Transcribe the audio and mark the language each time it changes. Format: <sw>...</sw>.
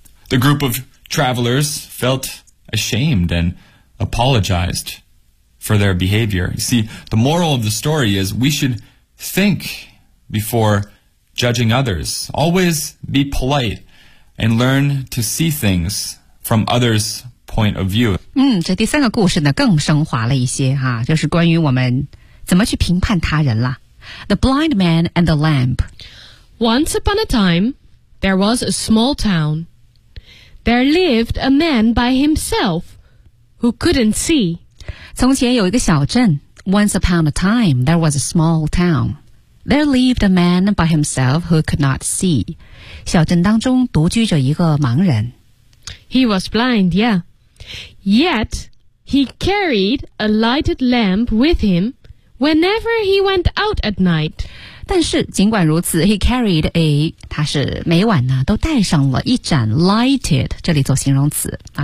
<en>The group of travelers felt ashamed and apologized for their behavior. You see, the moral of the story is we should think before judging others. Always be polite. And learn to see things from others' point of view.</en> <zh>这第三个故事呢更升华了一些哈，就是关于我们怎么去评判他人了。</zh> <en>The blind man and the lamp. Once upon a time, there was a small town. There lived a man by himself who couldn't see.</en> <zh>从前有一个小镇。</zh> <en>Once upon a time, there was a small town. There lived a man by himself who could not see.</en> <zh>小镇当中独居着一个盲人。</zh> <en>He was blind, yeah. Yet, he carried a lighted lamp with him whenever he went out at night.</en> <zh>但是尽管如此 ,</zh> <en>he carried a,</en> <zh>他是每晚呢都带上了一盏 lighted, 这里做形容词、啊</zh>